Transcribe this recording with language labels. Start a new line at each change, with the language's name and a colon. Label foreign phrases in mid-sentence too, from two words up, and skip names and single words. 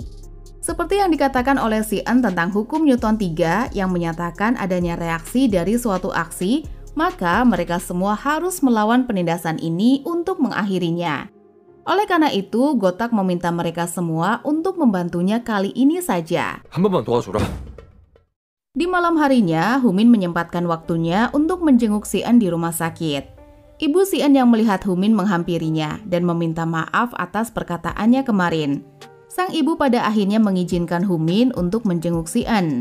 Indonesian: Seperti yang dikatakan oleh Si-en tentang hukum Newton 3 yang menyatakan adanya reaksi dari suatu aksi, maka mereka semua harus melawan penindasan ini untuk mengakhirinya. Oleh karena itu, Gotak meminta mereka semua untuk membantunya kali ini saja.
Korean: 한 번만 도와줘라.
Indonesian: Di malam harinya, Humin menyempatkan waktunya untuk menjenguk Si-en di rumah sakit. Ibu Si-en yang melihat Humin menghampirinya dan meminta maaf atas perkataannya kemarin. Sang ibu pada akhirnya mengizinkan Humin untuk menjenguk Si-en.